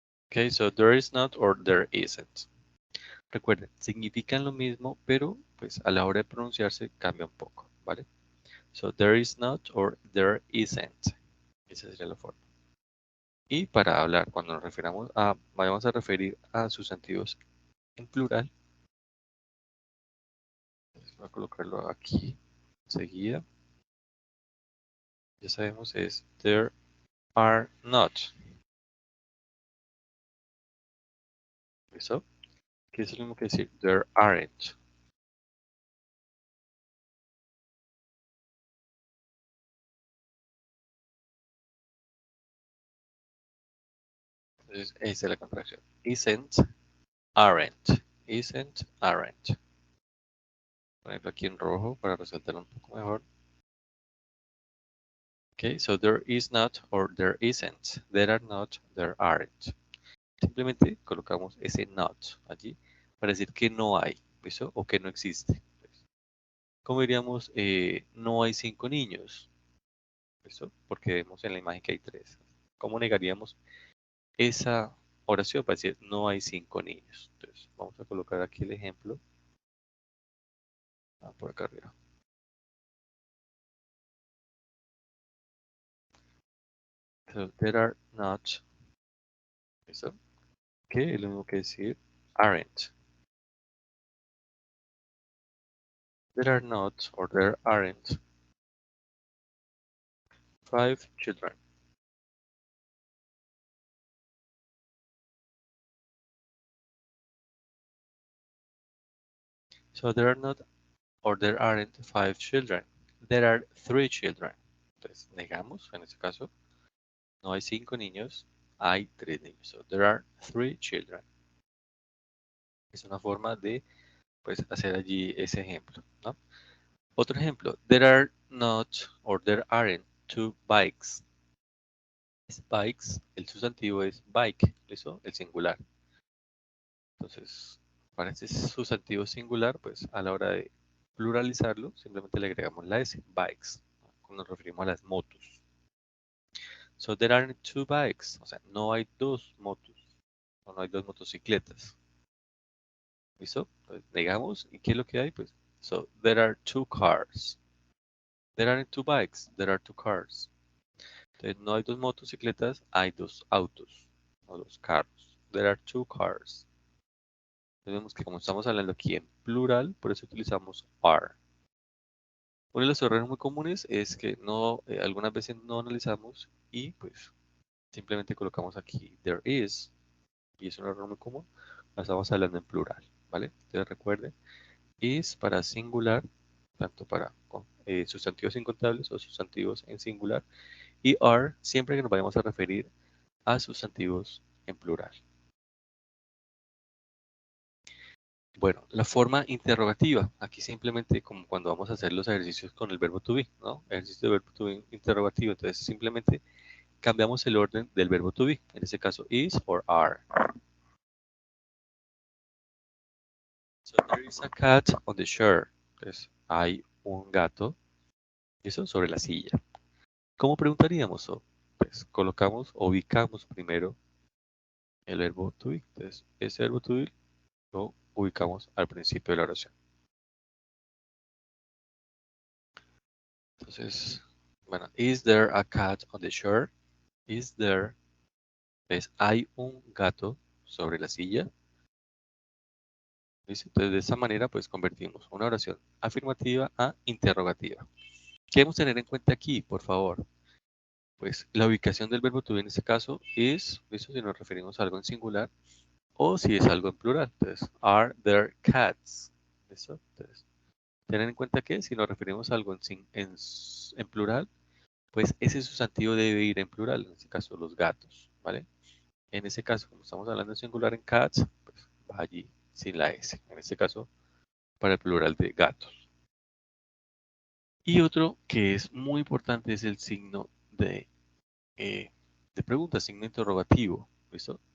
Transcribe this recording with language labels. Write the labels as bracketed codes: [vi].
[en] Okay, so there is not or there isn't. [es] Recuerden, significan lo mismo, pero pues a la hora de pronunciarse cambia un poco, ¿vale? [en] So there is not or there isn't. [es] Esa sería la forma. Y para hablar, cuando nos refiramos a, vayamos a referir a sustantivos en plural, voy a colocarlo aquí enseguida. Ya sabemos es there are not. ¿Listo? Que es lo mismo que decir there aren't. Entonces, esa es la contracción. Isn't, aren't. Isn't, aren't. Ponerlo aquí en rojo para resaltarlo un poco mejor. [en] Okay, so there is not or there isn't. There are not, there aren't. [es] Simplemente colocamos ese not allí para decir que no hay, ¿listo? O que no existe. ¿Cómo diríamos? No hay 5 niños, ¿listo? Porque vemos en la imagen que hay 3. ¿Cómo negaríamos esa oración para decir no hay 5 niños? Entonces, vamos a colocar aquí el ejemplo. Por acá arriba. [en] So, there are not, [es] ¿listo? Que es lo mismo que decir aren't. [en] There are not or there aren't 5 children. So there are not or there aren't 5 children. There are 3 children. [es] Entonces, negamos, en este caso, no hay 5 niños, hay 3 niños. [en] So there are 3 children. [es] Es una forma de pues, hacer allí ese ejemplo, ¿no? Otro ejemplo, [en] there are not or there aren't 2 bikes. [es] Bikes, el sustantivo es bike, ¿listo? El singular. Entonces, para este sustantivo singular, pues a la hora de pluralizarlo, simplemente le agregamos la S, bikes, cuando nos referimos a las motos. [en] So there aren't 2 bikes, [es] o sea, no hay 2 motos, o no hay 2 motocicletas. ¿Listo? Entonces, negamos, ¿y qué es lo que hay? [en] Pues, so there are 2 cars. There aren't 2 bikes, there are 2 cars. [es] Entonces, no hay 2 motocicletas, hay 2 autos, o 2 carros. [en] There are 2 cars. [es] Vemos que como estamos hablando aquí en plural, por eso utilizamos are. Uno de los errores muy comunes es que no, algunas veces no analizamos y pues simplemente colocamos aquí there is, y es un error muy común, estamos hablando en plural, ¿vale? Entonces recuerden, is para singular, tanto para sustantivos incontables o sustantivos en singular, y are siempre que nos vayamos a referir a sustantivos en plural. Bueno, la forma interrogativa. Aquí simplemente como cuando vamos a hacer los ejercicios con el verbo to be, ¿no? Ejercicio de verbo to be interrogativo. Entonces simplemente cambiamos el orden del verbo to be. En este caso, is or are. [en] So there is a cat on the chair. [es] Entonces hay un gato, eso sobre la silla. ¿Cómo preguntaríamos? Pues colocamos, ubicamos primero el verbo to be. Entonces ese verbo to be lo ubicamos al principio de la oración. Entonces, bueno, [en] is there a cat on the chair? Is there, ¿ves? [es] Hay un gato sobre la silla. ¿Listo? Entonces, de esa manera, pues convertimos una oración afirmativa a interrogativa. ¿Qué debemos tener en cuenta aquí, por favor? Pues la ubicación del verbo to be en este caso es, ¿listo? Si nos referimos a algo en singular o si es algo en plural. [en] Entonces, are there cats? [es] ¿Listo? Entonces, tener en cuenta que si nos referimos a algo en plural, pues ese sustantivo debe ir en plural, en este caso los gatos, ¿vale? En ese caso, como estamos hablando en singular en cats, pues va allí sin la S. En este caso, para el plural de gatos. Y otro que es muy importante es el signo de pregunta, signo interrogativo. ¿Listo?